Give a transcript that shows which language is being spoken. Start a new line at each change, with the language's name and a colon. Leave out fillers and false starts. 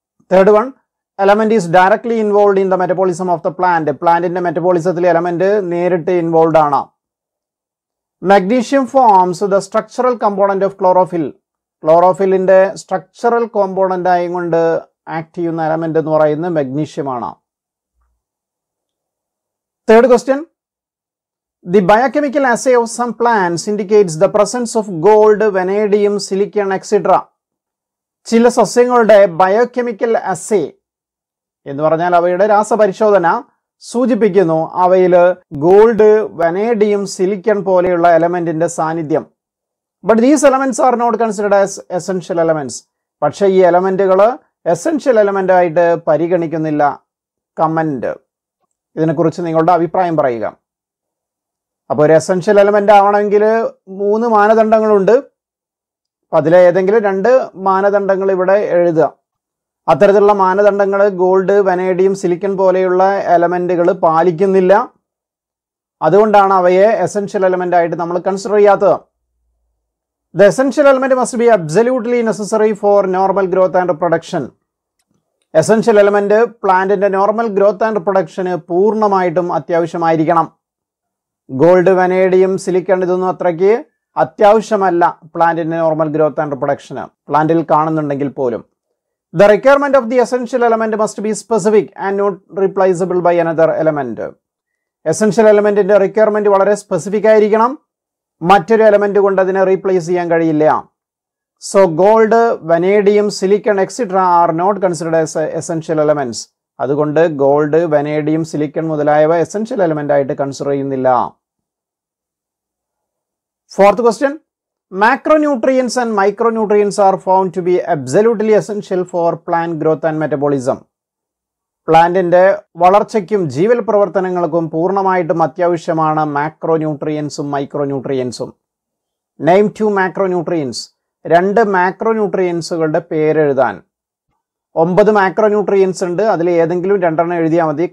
English: Third one, element is directly involve in the metabolism of the plant.
Malayalam: പ്ലാന്റിന്റെ മെറ്റബോളിസത്തിൽ element നേരിട്ട് involve ആണ്.
English: Magnesium forms the structural component of chlorophyll.
Malayalam: ക്ലോറോഫിലിന്റെ structural component ആയി കൊണ്ട് act ചെയ്യുന്ന element എന്ന് പറയുന്നത് magnesium ആണ്.
English: Third question, the biochemical assay of some plants indicates the presence of gold, vanadium, silicon, etc.
Malayalam: ചില സസ്യങ്ങളുടെ ബയോകെമിക്കൽ assay എന്ന് പറഞ്ഞാൽ അവയുടെ രാസപരിശോധന സൂചിപ്പിക്കുന്നു അവയിൽ ഗോൾഡ്, വനേഡിയം, സിലിക്കൺ പോലെയുള്ള എലമെന്റിന്റെ സാന്നിധ്യം.
English: But these elements are not considered as essential elements.
Malayalam: പക്ഷേ ഈ എലമെന്റുകൾ എസെൻഷ്യൽ എലമെന്റ് ആയിട്ട് പരിഗണിക്കുന്നില്ല. കമന്റ്, ഇതിനെക്കുറിച്ച് നിങ്ങളുടെ അഭിപ്രായം പറയുക. അപ്പോൾ ഒരു എസെൻഷ്യൽ എലമെന്റ് ആവണമെങ്കിൽ 3 മാനദണ്ഡങ്ങളുണ്ട്. അതിലെ ഏതെങ്കിലും 2 മാനദണ്ഡങ്ങൾ ഇവിടെ എഴുതുക. അത്തരത്തിലുള്ള മാനദണ്ഡങ്ങൾ ഗോൾഡ്, വനേഡിയം, സിലിക്കൺ പോലെയുള്ള എലമെന്റുകൾ പാലിക്കുന്നില്ല. അതുകൊണ്ടാണ് അവയെ എസെൻഷ്യൽ എലമെന്റ് ആയിട്ട് നമ്മൾ കൺസിഡർ ചെയ്യാത്തത്.
English: The essential element must be absolutely necessary for normal growth and reproduction.
Malayalam: Essential element പ്ലാന്റിന്റെ നോർമൽ ഗ്രോത്ത് ആൻഡ് റിപ്രൊഡക്ഷന് പൂർണ്ണമായിട്ടും അത്യാവശ്യമായിരിക്കണം. ഗോൾഡ്, വനേഡിയം, സിലിക്കൺ ഇതൊന്നും അത്രയ്ക്ക് അത്യാവശ്യമല്ല പ്ലാന്റിന്റെ നോർമൽ ഗ്രോത്ത് ആൻഡ് റിപ്രൊഡക്ഷന് പ്ലാന്റിൽ കാണുന്നുണ്ടെങ്കിൽ പോലും.
English: The requirement of the essential element must be specific and not replaceable by another element.
Malayalam: Essential എലമെന്റിന്റെ requirement വളരെ specific ആയിരിക്കണം, മറ്റൊരു എലമെന്റ് കൊണ്ട് അതിനെ റീപ്ലേസ് ചെയ്യാൻ കഴിയില്ല.
English: So gold, vanadium, silicon etcetera are not considered as essential elements.
Malayalam: അതുകൊണ്ട് gold, vanadium, silicon മുതലായവ essential element ആയിട്ട് കൺസിഡർ ചെയ്യുന്നില്ല.
English: Fourth question. Macronutrients and micronutrients are found to be absolutely essential for plant growth and metabolism.
Malayalam: പ്ലാന്റിന്റെ വളർച്ചയ്ക്കും ജീവൽ പ്രവർത്തനങ്ങൾക്കും പൂർണ്ണമായിട്ടും അത്യാവശ്യമാണ് മാക്രോന്യൂട്രിയൻസും മൈക്രോന്യൂട്രിയൻസും.
English: Name 2 macronutrients.
Malayalam: 2 മാക്രോന്യൂട്രിയൻസുകളുടെ പേരെഴുതാൻ. 9 മാക്രോന്യൂട്രിയൻസ് ഉണ്ട്. അതിൽ ഏതെങ്കിലും 2 എഴുതിയാൽ മതി.